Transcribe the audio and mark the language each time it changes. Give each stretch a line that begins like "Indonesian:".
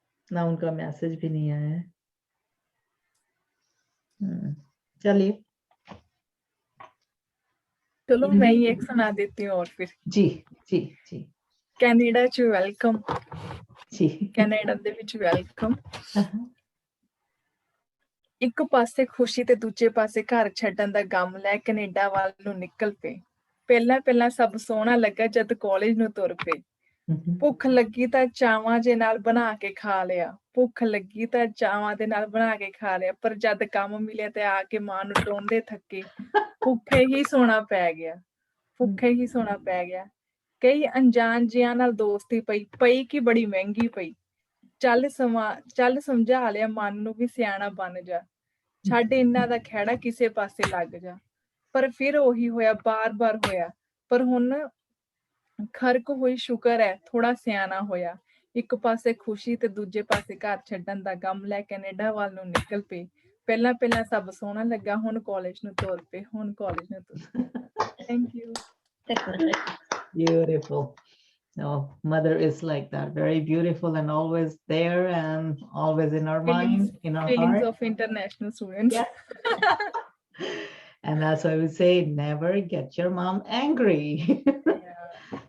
Hindi: ना उनका मैसेज भी नहीं आया है। चलिए, चलो मैं ही एक सुना देती हूँ और फिर। जी जी जी।
Punjabi: कनाडा च वेलकम
Hindi: जी।
Punjabi: कनाडा ਦੇ ਵਿੱਚ ਵੈਲਕਮ। ਇੱਕ ਪਾਸੇ ਖੁਸ਼ੀ ਤੇ ਦੂਜੇ ਪਾਸੇ ਘਰ ਛੱਡਣ ਦਾ ਗਮ ਲੈ ਕੈਨੇਡਾ ਵੱਲ ਨੂੰ ਨਿਕਲ ਪਏ। ਪਹਿਲਾਂ ਸਭ ਸੋਹਣਾ ਲੱਗਾ ਜਦ ਕਾਲਜ ਨੂੰ ਤੁਰ ਪਏ। ਭੁੱਖ ਲੱਗੀ ਤਾਂ ਚਾਵਾਂ ਜੇ ਨਾਲ ਬਣਾ ਕੇ ਖਾ ਲਿਆ, ਭੁੱਖ ਲੱਗੀ ਤਾਂ ਚਾਵਾਂ ਦੇ ਨਾਲ ਬਣਾ ਕੇ ਖਾ ਲਿਆ, ਪਰ ਜਦ ਕੰਮ ਮਿਲਿਆ ਤੇ ਆ ਕੇ ਮਾਂ ਨੂੰ ਟੋਂਦੇ ਥੱਕੇ ਭੁੱਖੇ ਹੀ ਸੋਣਾ ਪੈ ਗਿਆ, ਭੁੱਖੇ ਹੀ ਸੋਣਾ ਪੈ ਗਿਆ। ਕਈ ਅਣਜਾਣ ਜਿਆਂ ਨਾਲ ਦੋਸਤੀ ਪਈ ਕਿ ਬੜੀ ਮਹਿੰਗੀ ਪਈ। ਚੱਲ ਸਮਝਾ ਲਿਆ ਮਨ ਨੂੰ ਵੀ ਸਿਆਣਾ ਬਣ ਜਾ, ਛੱਡ ਇਹਨਾਂ ਦਾ ਖਹਿੜਾ ਕਿਸੇ ਪਾਸੇ ਲੱਗ ਜਾ। ਪਰ ਫਿਰ ਉਹੀ ਹੋਇਆ, ਬਾਰ-ਬਾਰ ਹੋਇਆ, ਪਰ ਹੁਣ ਖਰਕ ਹੋਈ ਸ਼ੁਕਰ ਹੈ ਥੋੜਾ ਸਿਆਣਾ ਹੋਇਆ। ਇੱਕ ਪਾਸੇ ਖੁਸ਼ੀ ਤੇ ਦੂਜੇ ਪਾਸੇ ਘਰ ਛੱਡਣ ਦਾ ਗਮ ਲੈ ਕੈਨੇਡਾ ਵੱਲ ਨੂੰ ਨਿਕਲ ਪਏ। ਪਹਿਲਾਂ ਸਭ ਸੋਹਣਾ ਲੱਗਾ, ਹੁਣ ਕਾਲਜ ਨੂੰ ਤੁਰ ਪਏ, ਹੁਣ ਕਾਲਜ ਨੂੰ ਤੁਰ ਪਏ।
English: Thank you. Beautiful. No, mother is like that, very beautiful and always there and always in our mind, in our feelings heart. Of international students. Yeah. And that's why we say, never get your mom angry. Yeah.